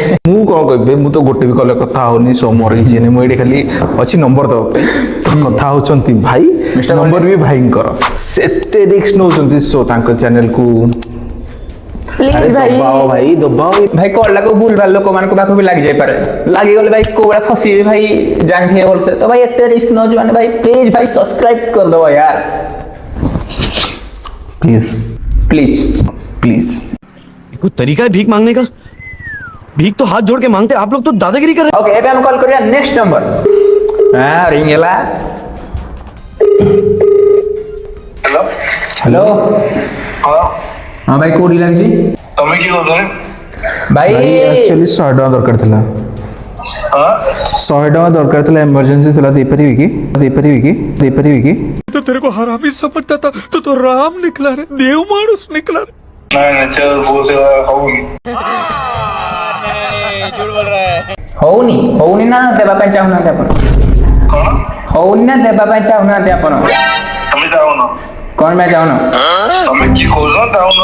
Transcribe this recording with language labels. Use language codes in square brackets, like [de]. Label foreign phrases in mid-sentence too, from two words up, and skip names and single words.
[or] ମୁଁ କଣ କହିବି ମୁଁ ତ ଗୋଟେ ବି କଲେ କଥା ହଉନି ସୋ ମୋର କିଛି ନାହିଁ ମୁଁ ଏଇଠି ଖାଲି ଅଛି ନମ୍ବର ଦବା ପାଇଁ ତ କଥା ହଉଛନ୍ତି ଭାଇ ନମ୍ବର ବି ଭାଇଙ୍କର ସେତେ ରିକ୍ସ ନଉଛନ୍ତି ସୋ ତାଙ୍କ ଚ୍ୟାନେଲକୁ ପ୍ଲିଜ ଭାଇ ଦବାଅ ଭାଇ କଲଟାକୁ ଭୁଲ ଭାଲ ଲୋକମାନଙ୍କ ପାଖକୁ ବି ଲାଗି ଯାଇପାରେ। ଲାଗିଗଲେ ଭାଇ କୋଉ ଭଳିଆ ଫସିବେ ଭାଇ ଜାଣିଥିବେ ଭଲସେ। ତ ଭାଇ ଏତେ ରିସ୍କ ନଉଛି ମାନେ ଭାଇ ପ୍ଲିଜ ଭାଇ ସବସ୍କ୍ରାଇବ କରିଦବ यार ପ୍ଲିଜ [hi] प्लीज। कोई तरीका है भीख मांगने का? भीख तो हाथ जोड़ के मांगते आप लोग तो दादागिरी कर रहे [or] ओके ଏବେ ଆମେ କଲ୍ କରିବା [en] next number. [or] ହଁ ରିଙ୍ଗ ହେଲା। ହ୍ୟାଲୋ ହ୍ୟାଲୋ ହଁ ହଁ ଭାଇ କୋଉଠି ଲାଗିଛି? ତମେ କି କହୁଛ? ଭାଇ ଆକ୍ଚୁଆଲି 100 ଟଙ୍କା ଦରକାର ଥିଲା। ହଁ 100 ଟଙ୍କା ଦରକାର ଥିଲା ଏମର୍ଜେନ୍ସି ଥିଲା ଦେଇପାରିବି କି? [hi] तो तेरे को हरामी समझता था तो राम निकला रे, देव मानुस निकला रे। [or] ନାଇଁ ନାଇଁ ସେ ବହୁତ ହଉନି। ହଉନି ନା ଦେବା ପାଇଁ ଚାହୁଁନାହାନ୍ତି ଆପଣ? କଣ ହଉନି ନା ଦେବା ପାଇଁ ଚାହୁଁନାହାନ୍ତି ଆପଣ? ତମେ ଯାଉନ? କଣ ପାଇଁ ଚାହୁଁନ? ତମେ କି କହୁଛ ଯାଉନ?